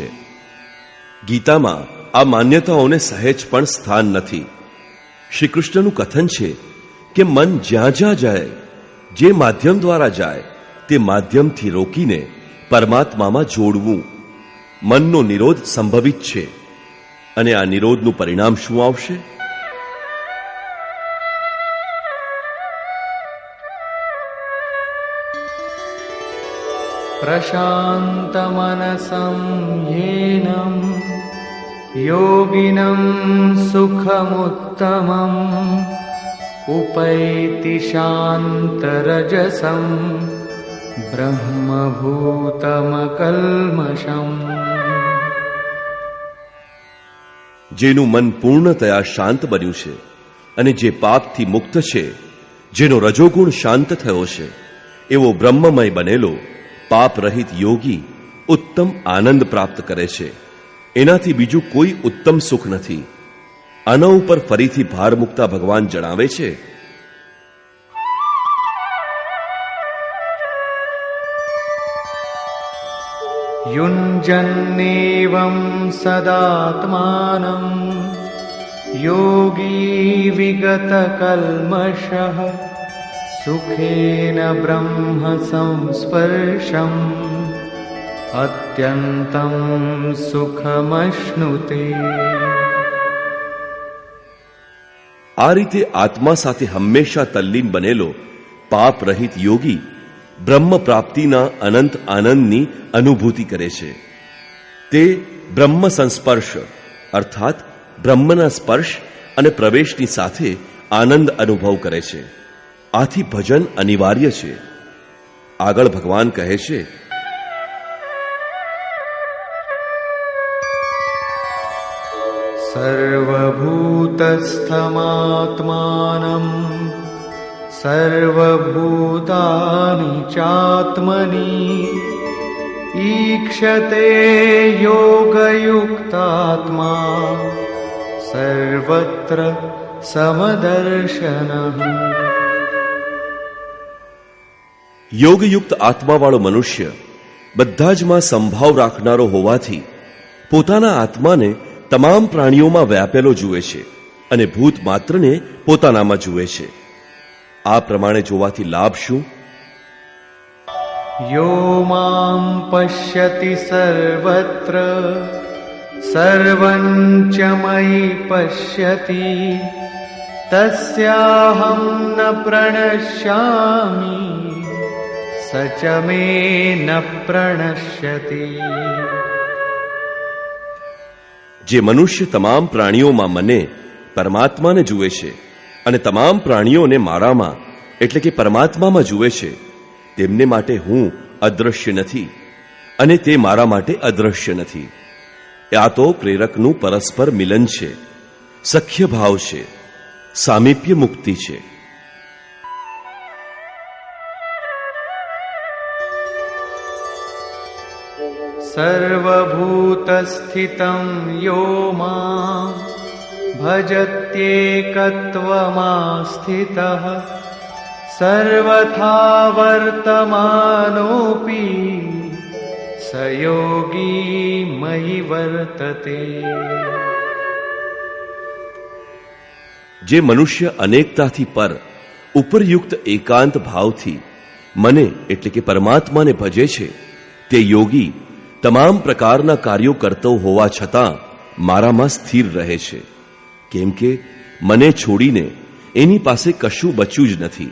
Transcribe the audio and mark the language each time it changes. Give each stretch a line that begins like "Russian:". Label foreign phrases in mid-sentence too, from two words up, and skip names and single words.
Gujarati: ગીતામાં આ માન્યતાઓને સહેજ પણ સ્થાન નથી. શ્રી કૃષ્ણનું કથન છે કે મન જ્યાં જ્યાં જાય, જે માધ્યમ દ્વારા જાય, તે માધ્યમથી રોકીને પરમાત્મામાં જોડવું. મનનો નિરોધ સંભવિત છે, અને આ નિરોધનું પરિણામ શું આવશે?
Sanskrit: प्रशान्तमनसं येनं योगिनं सुखमुत्तमम् उपैति शान्तरजसं ब्रह्मभूतमकल्मषम्।
Gujarati: જેનું મન પૂર્ણતયા શાંત બન્યું છે અને જે પાપથી મુક્ત છે, જેનો રજોગુણ શાંત થયો છે, એવો બ્રહ્મમય બનેલો પાપ રહિત યોગી ઉત્તમ આનંદ પ્રાપ્ત કરે છે. એનાથી બીજું કોઈ ઉત્તમ સુખ નથી. આના ઉપર ફરીથી ભાર મૂકતા ભગવાન જણાવે છે,
Sanskrit: युञ्जन्नेवं सदात्मानं योगी विगतकल्मषः सुखेन ब्रह्म संस्पर्शम् अत्यन्तं सुखमश्नुते।
Gujarati: આ રીતે આત્મા સાથે હંમેશા તલ્લીન બનેલો પાપ રહિત યોગી બ્રહ્મ પ્રાપ્તિના અનંત આનંદની અનુભૂતિ કરે છે. તે બ્રહ્મ સંસ્પર્શ અર્થાત બ્રહ્મના સ્પર્શ અને પ્રવેશની સાથે આનંદ અનુભવ કરે છે. આથી ભજન અનિવાર્ય છે. આગળ ભગવાન કહે છે,
Sanskrit: सर्वभूतस्थमात्मानं सर्वभूतानि चात्मनि ईक्षते योगयुक्तात्मा सर्वत्र समदर्शनः।
Gujarati: યોગયુક્ત આત્માવાળો મનુષ્ય બધા જ માં સંભાવ રાખનારો હોવાથી પોતાના આત્માને તમામ પ્રાણીઓમાં વ્યાપેલો જુએ છે અને ભૂત માત્રને પોતાનામાં જુએ છે. આ પ્રમાણે જોવાથી લાભ શું?
Sanskrit: यो मां पश्यति सर्वत्र सर्वं च मयि पश्यति तस्याहं न प्रणश्यामि स च मे न प्रणश्यति।
Gujarati: જે મનુષ્ય તમામ પ્રાણીઓમાં મને પરમાત્માને જુએ છે અને તમામ પ્રાણીઓને મારામાં એટલે કે પરમાત્મામાં જુએ છે, તેમને માટે હું અદ્રશ્ય નથી અને તે મારા માટે અદ્રશ્ય નથી. આ તો પ્રેરકનું પરસ્પર મિલન છે, સખ્ય ભાવ છે, સામીપ્ય મુક્તિ છે.
Sanskrit: सर्वभूतस्थितं यो मां भजत्येकत्वमास्थितः सर्वथा वर्तमानोऽपि स योगी मयि વર્તતે.
Gujarati: જે મનુષ્ય અનેકતાથી પર ઉપરયુક્ત એકાંત ભાવથી મને એટલે કે પરમાત્માને ભજે છે તે યોગી તમામ પ્રકારના કાર્યો કરતો હોવા છતાં મારામાં સ્થિર રહે છે, કેમ કે મને છોડીને એની પાસે કશું બચ્યું જ નથી.